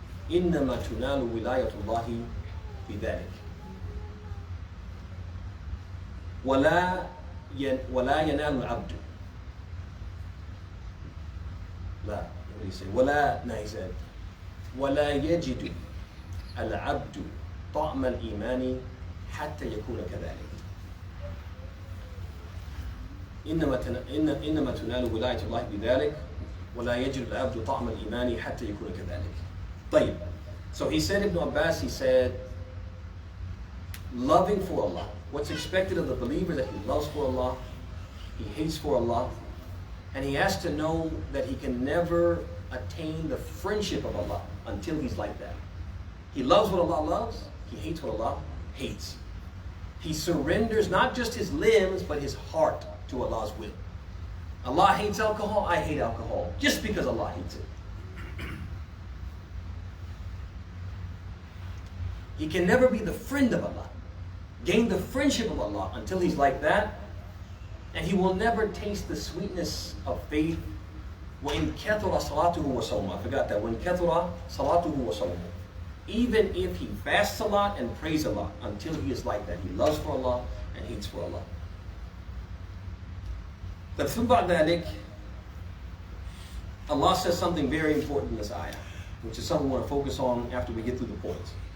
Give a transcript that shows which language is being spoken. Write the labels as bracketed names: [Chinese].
[Arabic] إنما تنال ولاية الله بذلك ولا ينال العبد لا [English] what do you say [Arabic] ولا [English] no, he said [Arabic] ولا يجد العبد طعم الإيمان حتى يكون كذلك إنما تنال ولاية الله بذلك ولا يجد العبد طعم الإيمان حتى يكون كذلك. طيب. [English] So he said, Ibn Abbas, he said, loving for Allah. What's expected of the believer that he loves for Allah, he hates for Allah, and he has to know that he can never attain the friendship of Allah until he's like that. He loves what Allah loves, he hates what Allah hates. He surrenders not just his limbs, but his heart to Allah's will. Allah hates alcohol, I hate alcohol, just because Allah hates it. He can never be the friend of Allah, gain the friendship of Allah until he's like that, and he will never taste the sweetness of faith. [Arabic] وَإِنْ كَثُرَ صَلَاتُهُ وَصَوْمُهُ. [English] I forgot that. [Arabic] وَإِنْ كَثُرَ صَلَاتُهُ وَصَوْمُهُ. [English] Even if he fasts a lot and prays a lot, until he is like that. He loves for Allah and hates for Allah. But [Arabic] ثم بعد ذلك, [English] Allah says something very important in this ayah, which is something we want to focus on after we get through the points.